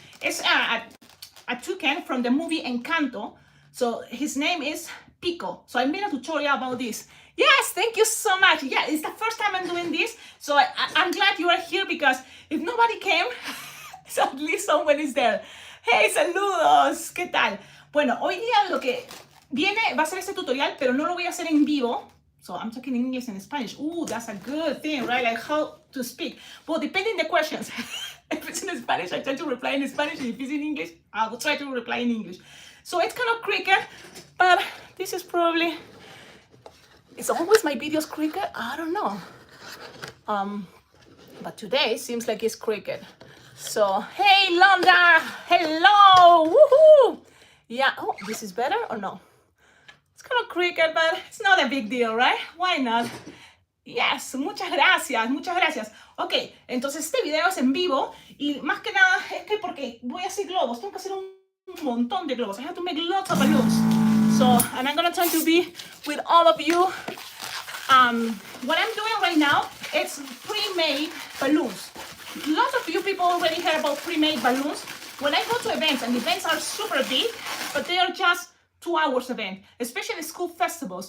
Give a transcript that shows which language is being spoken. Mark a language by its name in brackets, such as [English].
[English] It's a toucan from the movie Encanto. So his name is Pico. So I made a tutorial about this. Yes, thank you so much. Yeah, it's the first time I'm doing this. So I'm glad you are here, because if nobody came, so at least someone is there. [Spanish] Hey, saludos, ¿qué tal? Bueno, hoy día lo que viene va a ser este tutorial, pero no lo voy a hacer en vivo. [English] So I'm talking in English and Spanish. Ooh, that's a good thing, right? Like how to speak. Well, depending the questions. If it's in Spanish, I try to reply in Spanish. If it's in English, I will try to reply in English. So it's kind of cricket, but this is probably, it's always my videos cricket. I don't know. But today seems like it's cricket. So, hey, Londa, hello, woohoo. Yeah, oh, this is better or no? It's kind of cricket, but it's not a big deal, right? [Spanish] Why not? Yes, muchas gracias. Ok, entonces este video es en vivo y más que nada es que porque voy a hacer globos, tengo que hacer un montón de globos. [English] I have to make lots of balloons. So, and I'm gonna try to be with all of you. What I'm doing right now, it's pre-made balloons. Lots of you people already heard about pre-made balloons. When I go to events, and events are super big, but they are just 2 hours event, especially school festivals.